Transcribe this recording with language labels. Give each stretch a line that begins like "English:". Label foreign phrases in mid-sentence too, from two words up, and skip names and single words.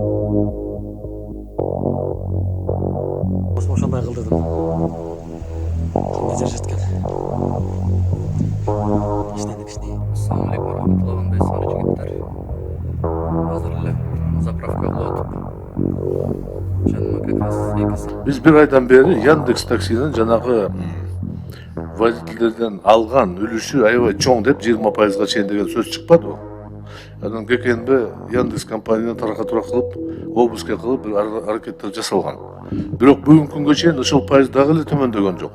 Kyrgyz: Ошондой кылдырдым. Мезер жеткен. Иштедик.
Arabic: السلام عليكم ورحمة الله وبركاته. Жигиттер.
Kyrgyz: Азыр эле заправка кылып атып. Жаныма
Russian: как раз
Kyrgyz: 2 Biz bir aydan beri Yandex taksinin жанагы водительдерден алган үлүшү аябай чоң деп 20%га чейин деген сөз чыкпадыбы? Анан кекенбе Яндекс компанияны таркатуураак кылып, обыска кылып бир аракеттер жасалган. Бирок бүгүнкү күнгө чейин ошол пайыз дагы эле төмөндөгөн жок.